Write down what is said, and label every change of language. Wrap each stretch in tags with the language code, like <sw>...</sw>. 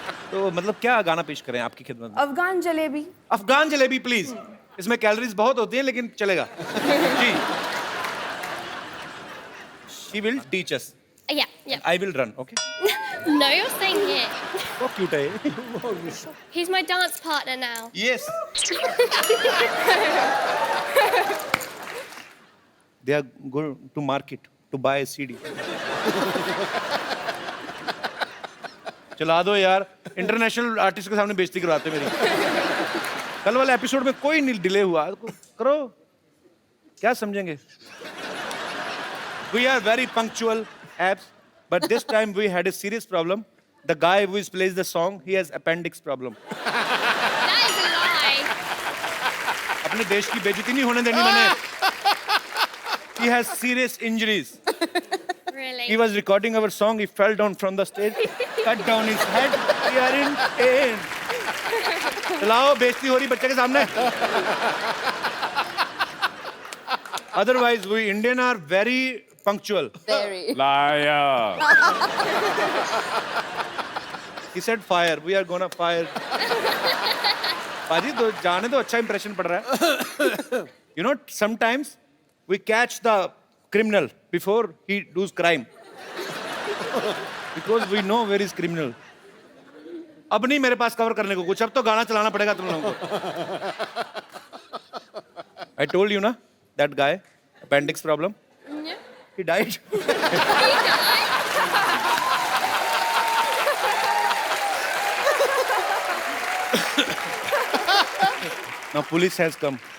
<hi>तो मतलब क्या गाना पेश करें आपकी खिदमत में? अफगान जलेबी. अफगान जलेबी प्लीज. इसमें कैलोरीज बहुत होती हैं लेकिन चलेगा. जी.</hi> <en>She will teach us. Yeah, yeah. I will run. Okay. No, you're saying it.</en> <hi>बहुत cute है ये.</hi> <en>He's my dance partner now. Yes. They are going to market to buy a CD. चला दो यार, international artist के सामने बेइज्जती करवाते मेरी। कल वाले एपिसोड में कोई नहीं डिले हुआ, करो, क्या समझेंगे? We are very punctual, abs, but this time we had a serious problem. The guy who plays the song, he has appendix problem. That is a lie.</en> <hi>अपने देश की बेइज्जती नहीं होने देनी मैंने।</hi> <en>He has serious injuries. Really? He was recording our song. He fell down from the stage, cut down his head. We are in pain.</en> <hi>चलाओ, बेइज्जती हो रही बच्चे के सामने।</hi> <en>Otherwise, we Indian are very punctual. Very. Liar. He said fire. We are gonna fire.</en> <hi>पाजी तो जाने दो, अच्छा इंप्रेशन पड़ रहा है।</hi> <en>You know, sometimes we catch the criminal before he does crime. Because we know where is criminal.</en> <hi>अब नहीं मेरे पास कवर करने को कुछ, अब तो गाना चलाना पड़ेगा तुम लोगों को।</hi> <en>I told you ना, that guy, appendix problem. Yeah. He died. Now police has come.</en>